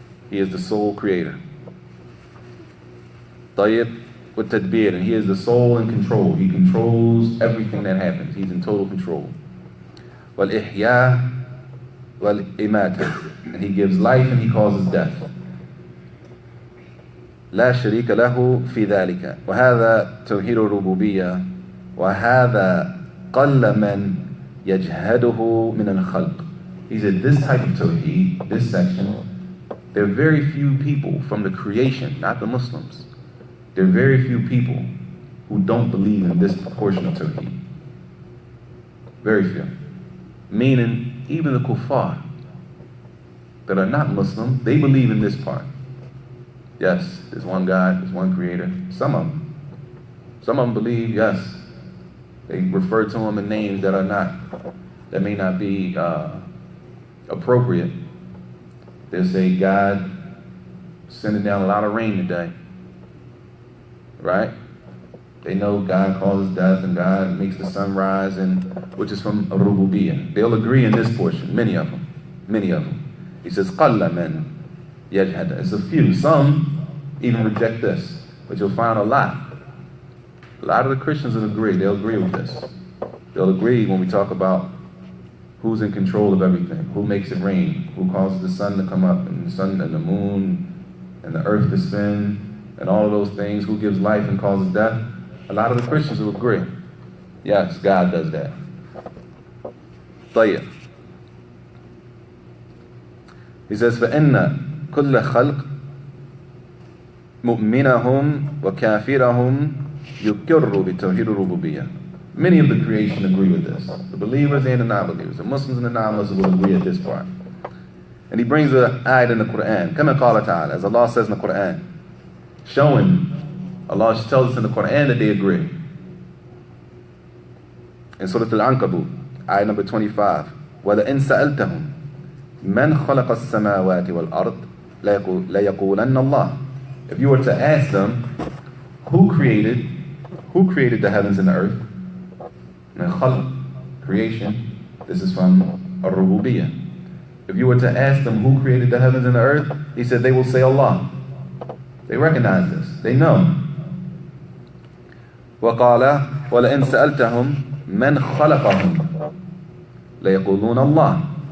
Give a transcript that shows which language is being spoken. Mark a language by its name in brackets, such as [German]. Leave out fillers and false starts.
[English] He is the sole creator. [Arabic] طيب والتدبير, [English] and He is the sole in control. He controls everything that happens. He's in total control. [Arabic] والإحياء والإماتة, [English] and He gives life and He causes death. [Arabic] لا شريك له في ذلك, وهذا توحيد الربوبية, وهذا قل من يجهده من الخلق. [English] He said this type of tawheed, this section, there are very few people from the creation, not the Muslims, there are very few people who don't believe in this portion of tawheed. Very few. Meaning, even the kuffar that are not Muslim, they believe in this part. Yes, there's one God, there's one creator. Some of them believe, yes, they refer to Him in names that may not be appropriate. They'll say, God sending down a lot of rain today. Right? They know God causes death and God makes the sun rise, and which is from Rububiyyah. They'll agree in this portion, many of them. He says, [Arabic] قَلَّ مَنْ يَجْهَدَ. [English] It's a few. Some even reject this, but you'll find a lot of the Christians will agree. They'll agree with this. They'll agree when we talk about who's in control of everything, who makes it rain, who causes the sun to come up, and the sun and the moon and the earth to spin, and all of those things, who gives life and causes death. A lot of the Christians will agree. Yes, God does that. طيب. He says, [Arabic] فَإِنَّ كُلَّ خَلْقٍ مُؤْمِنَهُمْ وَكَافِرَهُمْ يُقِرُّ بِتَوْحِيدِ الرُّبُوبِيَّةِ. [English] Many of the creation agree with this. The believers and the non-believers. The Muslims and the non-Muslims will agree at this part. And he brings an ayat in the Quran. [Arabic] كَمَا قَالَ تَعَالَى, [English] as Allah says in the Quran, showing, Allah tells us in the Quran that they agree. In Surah Al-Ankabut, ayat number 25, [Arabic] وَلَئِن سَأَلْتَهُمْ مَنْ خَلَقَ السَّمَاوَاتِ وَالْأَرْضِ لَيَقُولَنَّ اللَّهِ. [English] If you were to ask them, who created the heavens and the earth? And khalq, creation, this is from Ar-Rububiyyah. If you were to ask them who created the heavens and the earth, he said they will say Allah. They recognize this. They know. [Arabic] وَقَالَ وَلَئِن سَأَلْتَهُمْ مَنْ خَلَقَهُمْ لَيَقُولُونَ اللَّهِ.